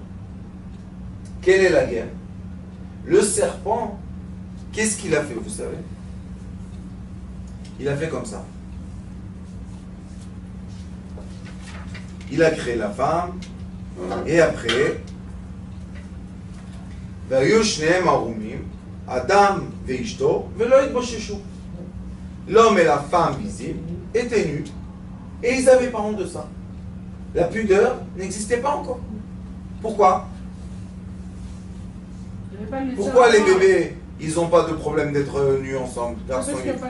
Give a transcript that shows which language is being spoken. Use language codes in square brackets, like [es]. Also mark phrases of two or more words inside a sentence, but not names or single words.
[fr] Quelle est la guerre? Le serpent, qu'est-ce qu'il a fait, vous savez? Il a fait comme ça. Il a créé la femme, et après, [he] אדם ואשתו ולא יתבוששו. [fr] L'homme et la femme visibles étaient nus, et ils n'avaient pas honte de ça. La pudeur n'existait pas encore. Pourquoi? Pourquoi les bébés, ils n'ont pas de problème d'être nus ensemble, garçons et filles?